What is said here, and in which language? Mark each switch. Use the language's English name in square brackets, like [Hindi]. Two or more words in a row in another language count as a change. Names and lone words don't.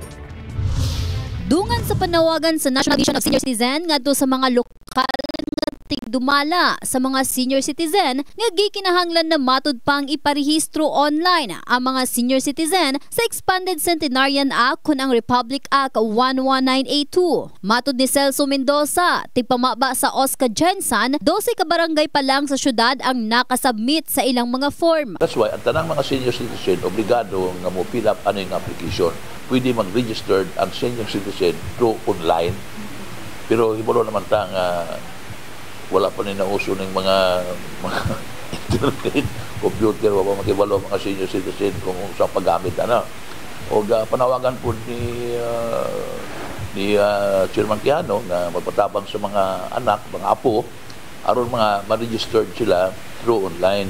[Cebuano] Dungan sa panawagan sa National Vision of Senior Citizen ngadto sa mga lokal nga tigdumala sa mga senior citizen nga gikinahanglan na matud pang iparehistro online ang mga senior citizen sa Expanded Centenarian Act kun ang Republic Act 11982. Matud ni Celso Mendoza, tigpamaba sa Oscar Jensan, 12 ka barangay pa lang sa syudad ang nakasubmit sa ilang mga form. [English] That's why [Cebuano] ang tanang mga senior citizen obligado nga mo fill up [Filipino] ano yung [Cebuano] application. Pwede mag-register ang senior citizen [English] through online [Cebuano] Pero hibalo naman ta nga wala pa ninauso ng mga internet, computer, wala pa makibalo mga senior citizen kung sa paggamit. O panawagan po ni Chairman Quijano na magpatabang sa mga anak, mga apo, aron mga ma-registered sila [English] through online.